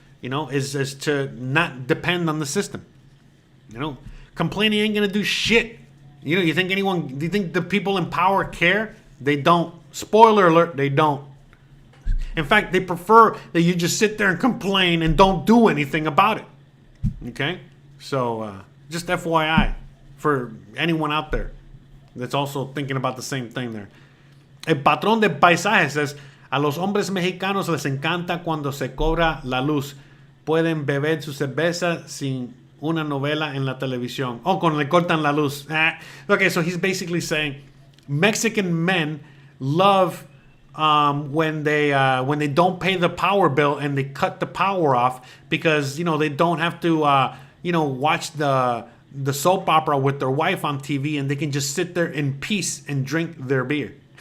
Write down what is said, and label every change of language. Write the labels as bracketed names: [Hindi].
[English] You know, is to not depend on the system. You know, complaining ain't gonna do shit. You know, do you think the people in power care? They don't. Spoiler alert, they don't. In fact, they prefer that you just sit there and complain and don't do anything about it. Okay? So, just FYI for anyone out there that's also thinking about the same thing there. [Spanish] El patrón de paisaje says, a los hombres mexicanos les encanta cuando se cobra la luz. Pueden beber su cerveza sin una novela en la televisión. Oh, cuando le cortan la luz. [English] Okay, so he's basically saying Mexican men love when they don't pay the power bill and they cut the power off because, you know, they don't have to, watch the soap opera with their wife on TV and they can just sit there in peace and drink their beer.